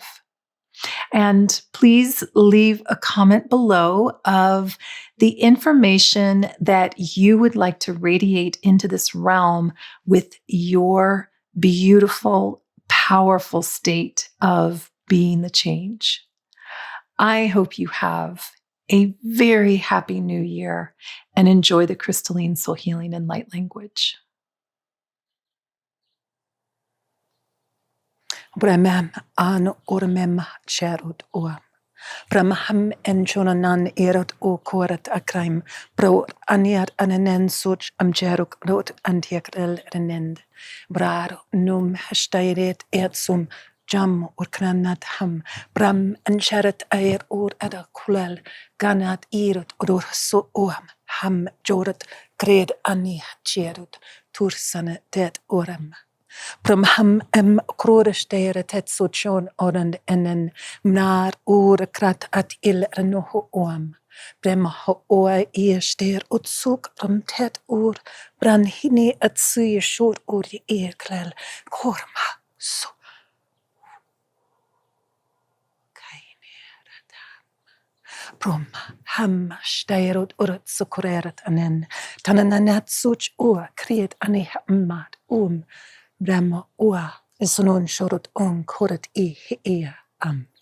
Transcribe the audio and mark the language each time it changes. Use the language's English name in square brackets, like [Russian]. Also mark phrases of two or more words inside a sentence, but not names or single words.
[English] And please leave a comment below of the information that you would like to radiate into this realm with your beautiful, powerful state of being the change. I hope you have a very happy new year and enjoy the crystalline soul healing and light language. Brahmam an ormem sharut oam. Brahmam en jonanan erot o korat akraim. Bro aniat ananen such amjeruk rot antiakrel renend. Brar num hastairet ersum jam or kranat ham. Bram en sharat air or ada kulal ganat erot or so oam. ham jorat gred ani cherut tursane det oram. Pram ham krorestere tet sochon orand enen mnar krat at il renoho oam. Brema ho oa ster utsuk ram tet bran hini at suye shor je klel korma so. Prom ham steirot sukureret anen tananat such kriet ani hamad brema sonon shorot koret I am.